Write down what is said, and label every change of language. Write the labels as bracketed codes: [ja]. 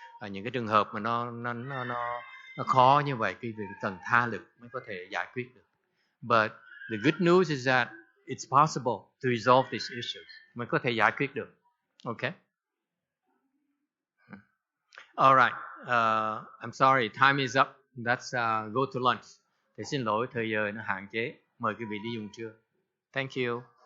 [vi] Những cái trường hợp mà nó khó như vậy, quý vị cần tha lực mới có thể giải quyết được. [en] But the good news is that it's possible to resolve these issues. [vi] Mới có thể giải quyết được. [en] Okay. All right. I'm sorry, time is up. Let's go to lunch. [vi] Thì xin lỗi, thời giờ nó hạn chế. Mời quý vị đi dùng trưa. [en] Thank you.